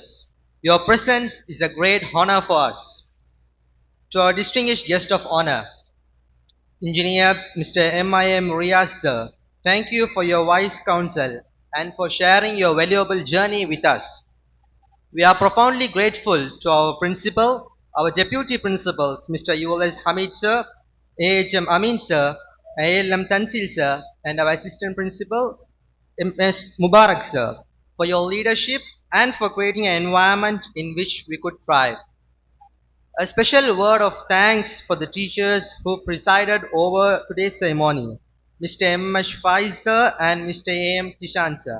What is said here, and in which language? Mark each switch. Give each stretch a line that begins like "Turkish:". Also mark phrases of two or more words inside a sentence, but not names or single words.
English: Your presence is a great honor for us. To our distinguished guest of honor, Engineer Mr. M.I.M. Riyaz sir, thank you for your wise counsel and for sharing your valuable journey with us. We are profoundly grateful to our principal, our deputy principals, Mr. ULS Hamid sir, AHM Amin sir, ALM Tansil sir, and our assistant principal, MS Mubarak sir, for your leadership and for creating an environment in which we could thrive. A special word of thanks for the teachers who presided over today's ceremony, Mr. M. Faiz sir and Mr. A.M. Tishan sir.